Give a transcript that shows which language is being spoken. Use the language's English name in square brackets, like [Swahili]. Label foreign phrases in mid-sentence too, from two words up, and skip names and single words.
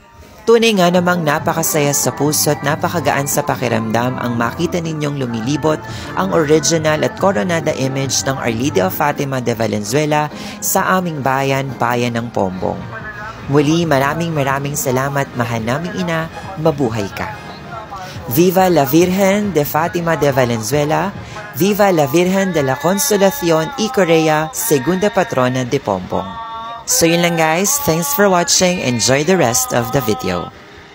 [Filipino] Tunay nga namang napakasaya sa puso at napakagaan sa pakiramdam ang makita ninyong lumilibot ang original at koronada image ng Our Lady of Fatima de Valenzuela sa aming bayan ng Pombong. Muli maraming salamat mahal naming ina, mabuhay ka. [Spanish] Viva la Virgen de Fatima de Valenzuela, viva la Virgen de la Consolación y Correa, segunda patrona de Pombong. [Filipino] So yun lang guys, [English] thanks for watching, enjoy the rest of the video.